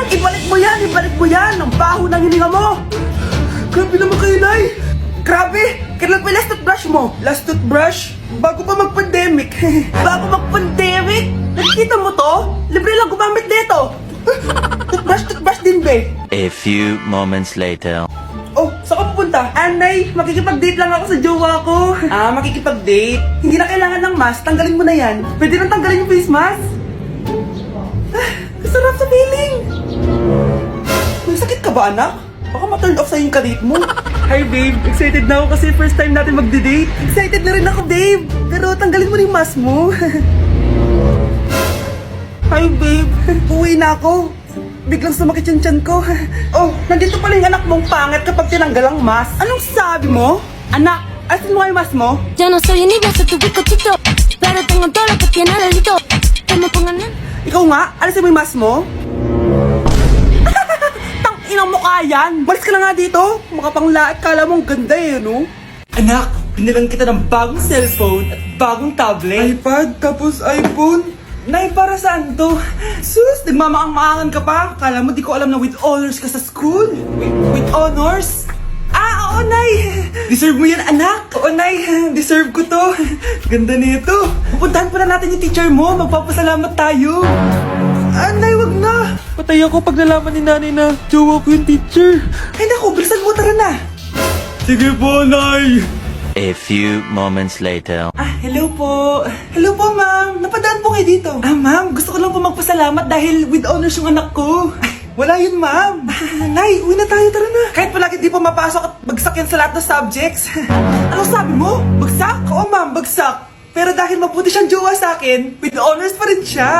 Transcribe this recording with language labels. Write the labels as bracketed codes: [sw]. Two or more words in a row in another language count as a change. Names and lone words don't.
[tl] Ibalik mo yan. Ang baho ng hininga mo. Grabe naman kayo, Nay. Grabe! Kailan pa [en] last toothbrush [tl] mo? [en] Last toothbrush? [tl] Bago pa mag-pandemic. Bago mag-pandemic? Nakikita mo to? Libre lang gumamit dito. Toothbrush din, be. [en] A few moments later. [tl] Oh, saan ka pupunta? Anay, makikipag-date lang ako sa jowa ko. Makikipag-date? Hindi na kailangan ng mask, tanggalin mo na yan. Pwede nang tanggalin yung [en] face mask? [tl] Kasarap sa feeling. May sakit ka ba, anak? Baka ma- [en] turn off [tl] sa'yo yung kadate mo. [en] Hi, babe. [tl] Excited na ako kasi [en] first time [tl] natin magde-date. Excited na rin ako, babe. Pero tanggalin mo rin yung mask mo. [en] Hi, babe. [tl] Uwi na ako. Biglang sumakit yung tiyan ko. Oh, nandito pala yung anak mong pangit kapag tinanggal ang mask. Anong sabi mo? Anak, asin mo nga yung mask mo? [es] Yo no soy envidia, soy tu bizcochito. Pero tengo todo lo que tiene delito. Que me pongan en. [tl] Ikaw nga, alisin mo yung mask mo? Tang-inang mukha yan! Malis ka na nga dito! Makapanglaat, kala mong ganda no? Anak, binilang kita ng bagong cellphone at bagong tablet. iPad, tapos iPhone? Nay, para saan to? Sus, nagmamaang-maangan ka pa? Kala mo di ko alam na [en] with honors [tl] ka sa school? [en] With honors? [tl] Oo, Nay! Deserve mo yan, anak! Oo, Nay! Deserve ko to! Ganda nito! Pupuntahan pa na natin yung teacher mo! Magpapasalamat tayo! Nay, wag na! Patay ako pag nalaman ni nanay na jowa ko yung teacher! Ay naku, bilisan mo, tara na! Sige po, Nay! [en] A few moments later. [tl] Hello po! Hello po, ma'am! Napadaan po kayo dito! Ma'am, gusto ko lang po magpasalamat dahil [en] with honors [tl] yung anak ko! Wala yun, ma'am. Nay, uwi na tayo, tara na. Kahit palagi di pa mapasok at bagsak yan sa lahat ng subjects. Ano sabi mo? Bagsak? Oo, ma'am, bagsak. Pero dahil mabuti siyang jowa sa akin, [en] with honors [tl] pa rin siya.